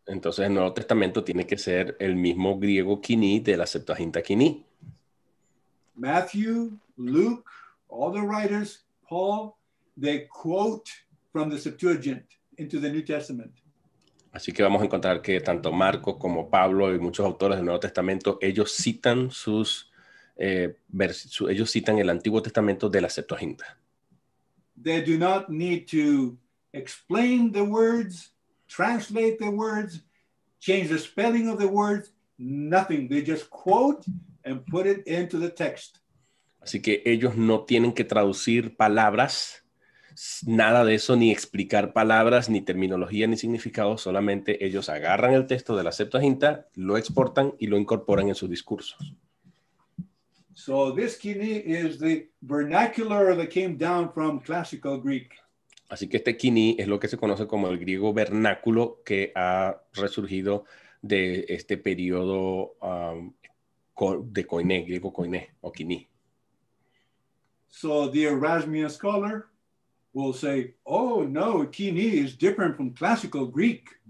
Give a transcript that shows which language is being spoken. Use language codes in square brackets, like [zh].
[es] Entonces el Nuevo Testamento tiene que ser el mismo griego Koiné de la Septuaginta Koiné. [en] Matthew, Luke, all the writers, Paul, they quote from the Septuagint into the New Testament. [es] Así que vamos a encontrar que tanto Marcos como Pablo y muchos autores del Nuevo Testamento, ellos citan ellos citan el Antiguo Testamento de la Septuaginta. [en] They do not need to explain the words, translate the words, change the spelling of the words, nothing. They just quote and put it into the text. [es] Así que ellos no tienen que traducir palabras, nada de eso, ni explicar palabras, ni terminología, ni significado. Solamente ellos agarran el texto de la Septuaginta, lo exportan y lo incorporan en sus discursos. [en] So this Koiné is the vernacular that came down from classical Greek. [es] Así que este Koiné es lo que se conoce como el griego vernáculo, que ha resurgido de este periodo de Koiné, griego Koiné o Koiné. [en] So the Erasmian scholar will say, oh no, Koiné is different from classical Greek.